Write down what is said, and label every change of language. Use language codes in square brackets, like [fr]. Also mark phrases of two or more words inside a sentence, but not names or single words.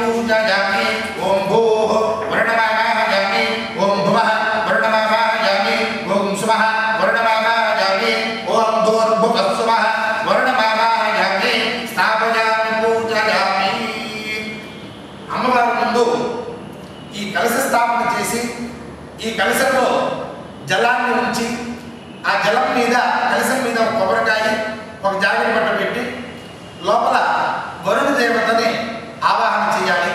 [sa] पूजयामि ओम भूः वर्णमावाहयामि ओम भुवः वर्णमावाहयामि ओम सुवः वर्णमावाहयामि ओम भूर्भुवः सुवः वर्णमावाहयामि स्थापयामि पूजयामि [te] అమ్మవారి ముందు ఈ కలశ స్థాపన చేసి ఈ కలశంలో జలాన్ని ఉంచి ఆ జలం మీద కలశం మీద ఒక కొబ్బరికాయ ఒక జాకెట్ బట్ట పెట్టి లోపల వరుణ దేవతని ఆవాహన చేయాలి.